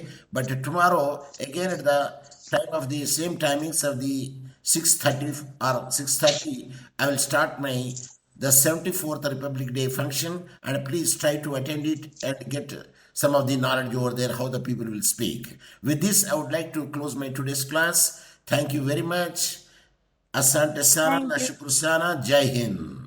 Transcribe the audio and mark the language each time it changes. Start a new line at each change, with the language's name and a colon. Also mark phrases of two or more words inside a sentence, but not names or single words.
English: But tomorrow, again at the time of the same timings of the 6:30 or 6:30, I will start the 74th Republic Day function, and please try to attend it and get some of the knowledge over there, how the people will speak. With this, I would like to close my today's class. Thank you very much.
Swahili: Asante sana
English: Thank
Swahili: na
English: you.
Swahili: shukuru sana.
Hindi: जय हिंद.